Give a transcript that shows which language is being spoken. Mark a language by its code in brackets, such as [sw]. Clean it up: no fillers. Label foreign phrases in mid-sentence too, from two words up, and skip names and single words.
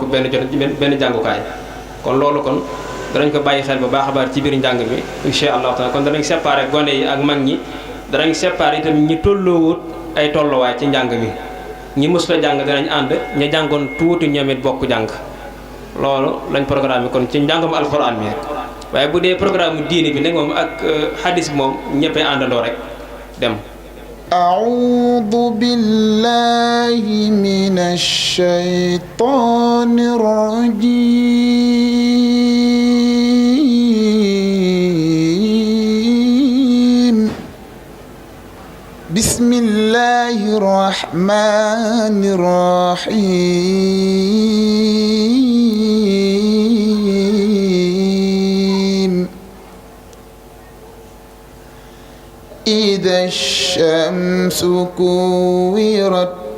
[wo] benn jàngukaay kon loolu kon danañ ko bàyyi xel bu baax a baax ci biir njàng mi [ar] إن شاء الله تعالى [wo] kon danañ séparé gone yi ak mag ñi danañ séparé itam ñi tolloowut ay tolluwaay ci njàng mi ñi mës la jàng danañ ànd ña jàngoon tuuti ñoom it bokk jàng loolu lañ programme bi kon ci njàngam alxuraan mi waaye bu dee programme diini bi nag moom ak hadis bi moom ñëppay àndandoo rek dem. [ar] أعوذ بالله من الشيطان الرجيم بسم الله الرحمن الرحيم إذا الشمس كورت